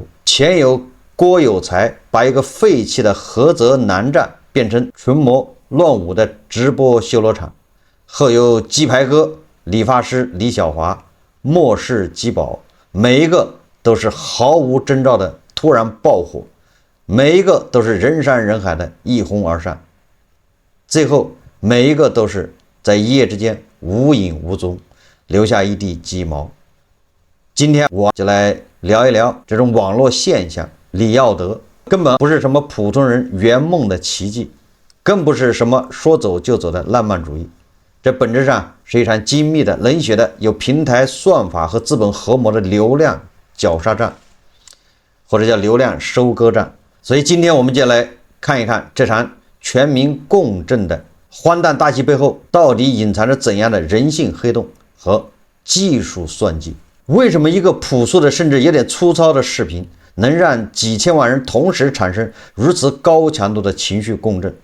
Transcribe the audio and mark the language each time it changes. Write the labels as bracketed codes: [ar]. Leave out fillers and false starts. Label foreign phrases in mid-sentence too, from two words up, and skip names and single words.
[zh] 前有郭有才把一個廢棄的菏澤南站變成群魔亂舞的直播修羅場，後有雞排哥、理髮師李小華、末世雞寶，每一個都是毫無徵兆的突然爆火，每一個都是人山人海的一鬨而散，最後每一個都是在一夜之間無影無蹤，留下一地雞毛。今天我就來聊一聊這種網絡現象。李耀德根本不是什麼普通人圓夢的奇蹟，更不是什麼說走就走的浪漫主義，這本質上是一場精密的、冷血的、有平台算法和資本合謀的流量绞殺戰，或者叫流量收割戰。所以今天我們就來看一看這場全民共振的荒誕大戲背後到底隱藏着怎樣的人性黑洞和技術算計。為什麼一個樸素的甚至有點粗糙的視頻能讓幾千萬人同時產生如此高強度的情緒共振？